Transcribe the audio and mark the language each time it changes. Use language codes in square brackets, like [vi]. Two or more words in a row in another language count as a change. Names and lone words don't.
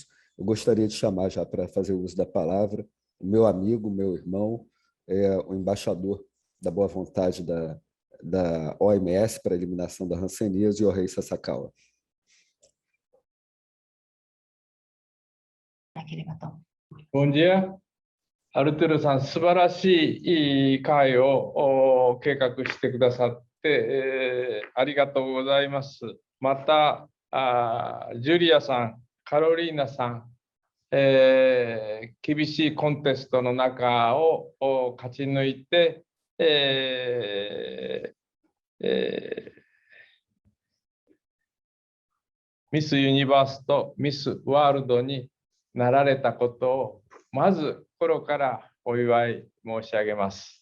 [pt] Eu gostaria de chamar já para fazer uso da palavra o meu amigo, meu irmão, o embaixador da boa vontade da OMS para a eliminação da Hanseníase, o rei Sasakawa. Bom dia. [ja] アルトゥルさん、素晴らしい会を計画してくださって、ありがとうございます。また、ジュリアさん、カロリーナさん、厳しいコンテストの中を勝ち抜いて、ミス・ユニバースとミス・ワールドになられたことをまず心からお祝い申し上げます。